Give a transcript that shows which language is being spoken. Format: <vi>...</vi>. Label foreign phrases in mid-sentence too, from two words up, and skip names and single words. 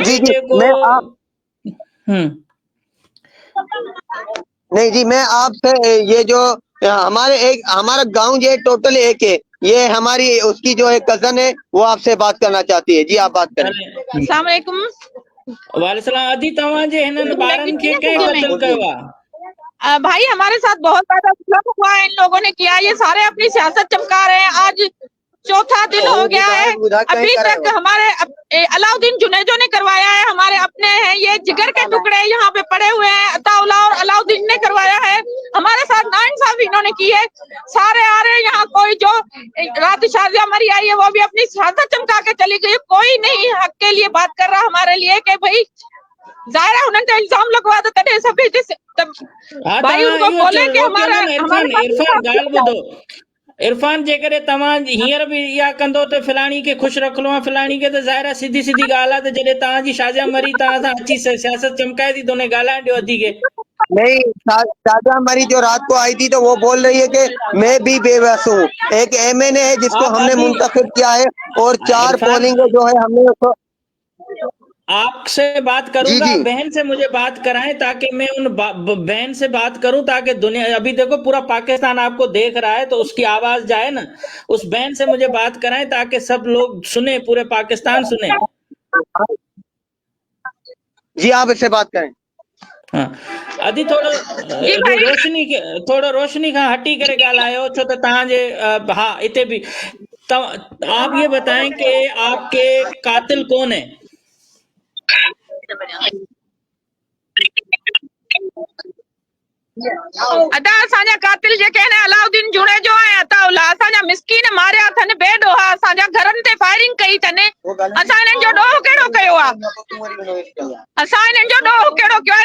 <ur>जी بیٹے کو میں آپ نہیں جی، میں آپ سے یہ جو ہمارا گاؤں جو ہے ٹوٹل ایک ہے، یہ ہماری اس کی جو ہے کزن ہے، وہ آپ سے بات کرنا چاہتی ہے. جی آپ بات کریں. السلام علیکم.</ur> <sd>वालेकुम अदी तव्हांजे हिननि ॿारनि खे कंहिं क़त्ल कयो आहे?</sd> <ur>بھائی ہمارے ساتھ بہت زیادہ ظلم ہوا ہے، ان لوگوں نے کیا۔ یہ سارے اپنی سیاست چمکا رہے ہیں. آج چوتھا دن ہو گیا ہے، ابھی تک ہمارے علاؤالدین جونیجو نے کروایا ہے. ہمارے اپنے ہیں، یہ جگر کے ٹکڑے یہاں پہ پڑے ہوئے ہیں. عطاءاللہ اور علاؤالدین نے کروایا ہے۔ ہمارے ساتھ ناانصافی انہوں نے کی ہے. سارے آ رہے ہیں یہاں، کوئی جو رات شازیہ مری آئی ہے وہ بھی اپنی سیاست چمکا کے چلی گئی. کوئی نہیں حق کے لیے بات کر رہا ہمارے لیے کہ بھائی ظاہر ہے انہوں نے الزام لگوا دو</ur> <sd>तॾहिं सभु भाई</sd> <ur>ان کو بولے کہ ہمارا</ur> <sd>इरफान ॻाल्हि ॿुधो, इरफान जेकॾहिं तव्हां हींअर बि इहा कंदो त फिलाणी खे ख़ुशि रखिणो आहे, फिलाणी खे, त ज़ाहिर आहे सीधी सीधी ॻाल्हि आहे त जॾहिं तव्हांजी शाजिया मरी तव्हां सां अची सियासत चमकाए थी त उन ॻाल्हाइण ॾियो अदी खे।</sd> <ur>نہیں، شازیہ مری جو رات کو آئی تھی تو وہ بول رہی ہے کہ میں بھی بے بس ہوں. ایک MNA ہے جس کو ہم نے منتخب کیا ہے اور 4 پولنگ جو ہے ہم نے اس کو آپ سے بات کروں گا، بہن سے مجھے بات کرائیں تاکہ میں ان بہن سے بات کروں تاکہ دنیا، ابھی دیکھو پورا پاکستان آپ کو دیکھ رہا ہے تو اس کی آواز جائے نا، اس بہن سے مجھے بات کرائیں تاکہ سب لوگ سنیں، پورے پاکستان سنے. جی آپ اس سے بات کریں.</ur> <sd>हाँ अदी थोड़ो रोशनी खां हटी करे ॻाल्हायो, छो त तव्हांजे हा इते</sd> <ur>بھی آپ یہ بتائیں کہ آپ کے قاتل کون ہے?</ur> <sd>अदा असांजा कातिल जेके आहिनि अलाउद्दीन जुनेजो ऐं अताउल्लाह। असांजा मिस्कीन मारिया अथनि बेॾोहा, असांजा घरनि ते फायरिंग कई अथनि। असां हिननि जो ॾोह कहिड़ो कयो आहे? असां हिननि जो ॾोह कहिड़ो कयो आहे?</sd>